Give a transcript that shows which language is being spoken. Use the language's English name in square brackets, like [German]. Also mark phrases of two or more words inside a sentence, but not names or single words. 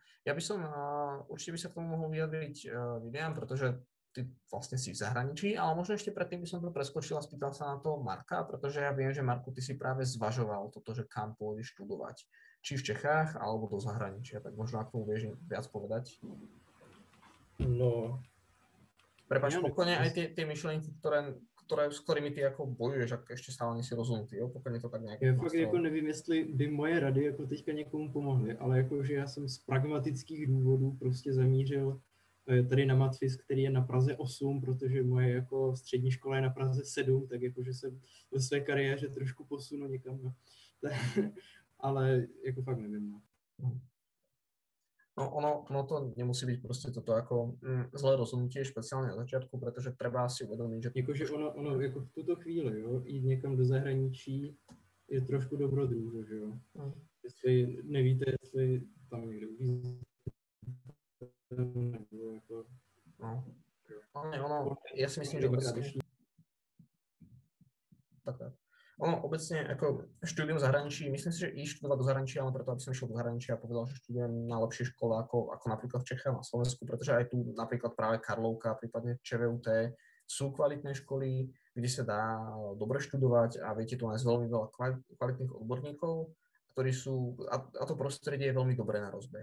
[Slovak] Ja by som, určite by sa k tomu mohol vyjadriť videám, pretože ty vlastne si v zahraničí, ale možno ešte predtým by som to preskočil a spýtal sa na to Marka, pretože ja viem, že Marku, ty si práve zvažoval toto, že kam pôjdeš študovať. Či v Čechách, alebo do zahraničia, tak možno ak tomu vieš viac povedať. No. Prepáč, pokojne aj tie myšlienky, [Czech] s kterými ty jako bojuješ, jak ještě stále nejsi rozhodnutý, jo? Pokud je to tak nějak. Já fakt jako nevím, jestli by moje rady jako teďka někomu pomohly, ale jakože já jsem z pragmatických důvodů prostě zamířil tady na matfiz, který je na Praze 8, protože moje jako střední škola je na Praze 7, tak jakože jsem ve své kariéře trošku posunu někam. No. Ale jako fakt nevím. [Slovak] No ono to nemusí byť proste toto ako zlé rozhodnutie, špeciálne na začiatku, pretože treba si uvedomiť, že... [Czech] Jakože ono jako v tuto chvíli, jo, jít někam do zahraničí je trošku dobrodružo, že jo. Jestli nevíte, jestli tam někde uvízíte, nebo jako... [Slovak] No, ja si myslím, že obecne... Tak. Ono obecne ako štúdium v zahraničí, myslím si, že ísť študovať do zahraničia, ale preto, aby som išiel do zahraničia a povedal, že študujem na lepšej škole ako napríklad v Čechách na Slovensku, pretože aj tu napríklad práve Karlovka, prípadne ČVUT sú kvalitné školy, kde sa dá dobre študovať a viete tu nájsť veľmi veľa kvalitných odborníkov, ktorí sú, a to prostredie je veľmi dobré na rozbeh.